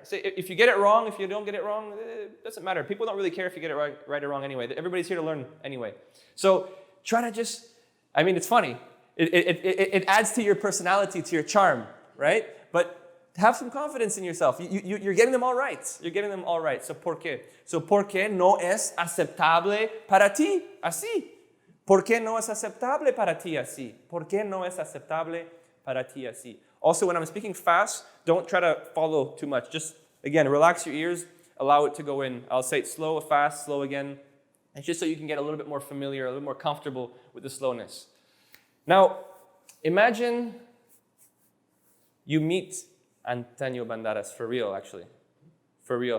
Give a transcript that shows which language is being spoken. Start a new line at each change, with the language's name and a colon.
English: So if you get it wrong, if you don't get it wrong, it doesn't matter. People don't really care if you get it right or wrong anyway. Everybody's here to learn anyway. So try to just, I mean, it's funny. It adds to your personality, to your charm, right? But have some confidence in yourself. You're getting them all right. You're getting them all right.
Spanish: So, ¿por qué? So, ¿por qué no es aceptable para ti así? ¿Por qué no es aceptable para ti así? ¿Por qué no es aceptable para ti así?
English: Also, when I'm speaking fast, don't try to follow too much. Just, again, relax your ears. Allow it to go in. I'll say it slow, fast, slow again. It's just so you can get a little bit more familiar, a little more comfortable with the slowness. Now, imagine you meet Antonio Banderas, for real, actually. For real.